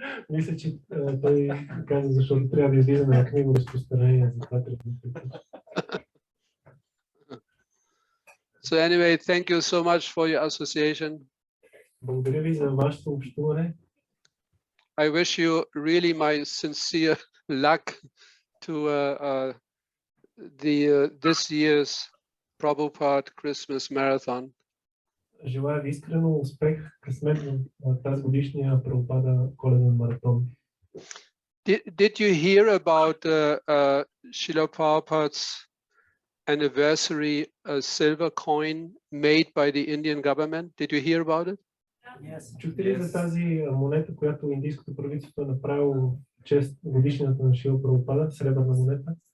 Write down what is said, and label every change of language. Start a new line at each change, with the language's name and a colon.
Bulgarian: Мисля, че той каза, защото трябва да излизаме на книго разпространение, за това трябва да приключим.
English: So anyway, thank you so much for your association.
Bulgarian: Благодаря ви за вашето общуване.
English: I wish you really my sincere luck to this year's Prabhupada Christmas Marathon.
Bulgarian: Желая ви искрено успех, късмет в тази годишния Прабхупада коледен маратон.
English: Did you hear about Srila Prabhupada's anniversary silver coin made by the Indian government. Did you hear about it? Yes.
Bulgarian: Чухте ли за тази монета, която индийското правителство е направило чест годишнината на Шрила Прабхупада, сребърна монета?